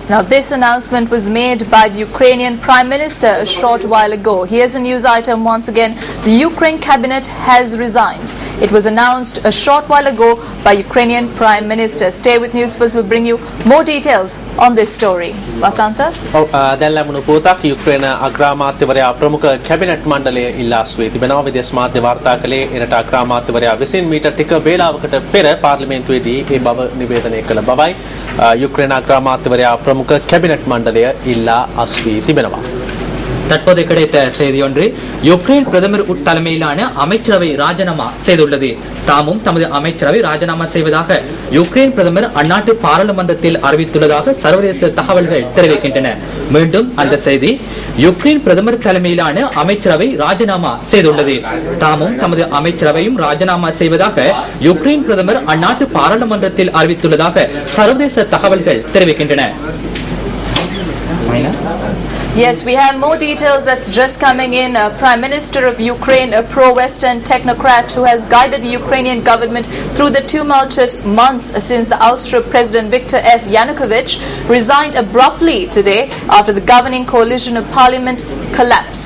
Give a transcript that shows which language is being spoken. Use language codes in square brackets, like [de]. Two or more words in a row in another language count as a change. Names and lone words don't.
[en] Now this announcement was made by the Ukrainian Prime Minister a short while ago. Here's a news item once again. The Ukraine cabinet has resigned. It was announced a short while ago by Ukrainian Prime Minister. Stay with Newsfirst, we'll bring you more details on this story. Vasanta? [si] දැන් ලැබුණු පුවතක් යුක්‍රේන අග්‍රාමාත්‍යවරයා ප්‍රමුඛ කැබිනට් මණ්ඩලය ඉල්ලා සිටී තිබෙනවා. විදේශ මාධ්‍ය වාර්තා කළේ එරට අග්‍රාමාත්‍යවරයා විසින් මීට ටික වේලාවකට පෙර පාර්ලිමේන්තුවේදී ඒ බව නිවේදනය කළ බවයි යුක්‍රේන අග්‍රාමාත්‍යවරයා ප්‍රමුඛ කැබිනට් මණ්ඩලය ඉල්ලා අස්වී திபෙනවා. [ta] தற்போது கிடைத்த செய்தி ஒன்று, யுக்ரைன் பிரதமர் தலைமையிலான அமைச்சரவை ராஜினாமா செய்துள்ளது. தாமும் தமது அமைச்சரவை ராஜினாமா செய்வதாக யுக்ரைன் பிரதமர் அந்நாட்டு பாராளுமன்றத்தில் அறிவித்துள்ளதாக சர்வதேச தகவல்கள் தெரிவிக்கின்றன. மீண்டும் அந்த செய்தி, யுக்ரைன் பிரதமர் தலைமையிலான அமைச்சரவை ராஜினாமா செய்துள்ளது. தாமும் தமது அமைச்சரவையும் ராஜினாமா செய்வதாக யுக்ரைன் பிரதமர் அந்நாட்டு பாராளுமன்றத்தில் அறிவித்துள்ளதாக சர்வதேச தகவல்கள் தெரிவிக்கின்றன. [en] Yes, we have more details that's just coming in. Prime Minister of Ukraine, a pro-Western technocrat who has guided the Ukrainian government through the tumultuous months since the ouster of President Viktor F. Yanukovych, resigned abruptly today after the governing coalition of parliament collapsed.